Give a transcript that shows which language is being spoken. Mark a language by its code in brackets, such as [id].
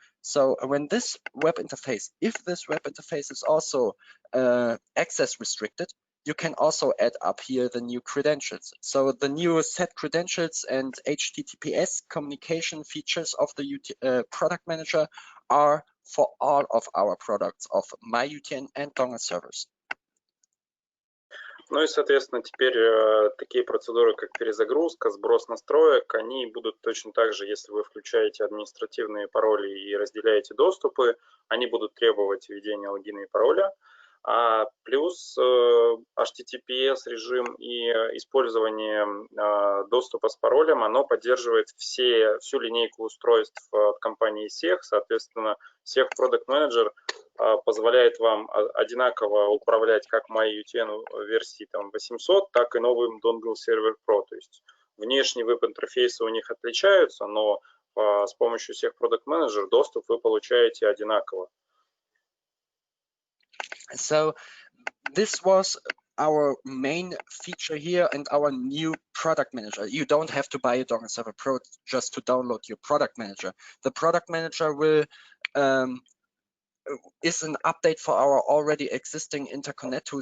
[en] So when this web interface, if this web interface is also access restricted, you can also add up here the new credentials. So the new set credentials and HTTPS communication features of the product manager are for all of our products of MyUTN and Dongleservers. [ru] Ну и, соответственно, теперь такие процедуры, как перезагрузка, сброс настроек, они будут точно так же, если вы включаете административные пароли и разделяете доступы, они будут требовать введения логина и пароля. Плюс HTTPS режим и использование доступа с паролем, оно поддерживает всю линейку устройств от компании SEH. Соответственно, SEH Product Manager позволяет вам одинаково управлять как MyUTN версии 800, так и новым Dongleserver Pro. То есть внешние веб-интерфейсы у них отличаются, но с помощью SEH Product Manager доступ вы получаете одинаково. [en] So this was our main feature here and our new product manager. You don't have to buy a Dongleserver Pro just to download your product manager. The product manager will is an update for our already existing interconnect tool.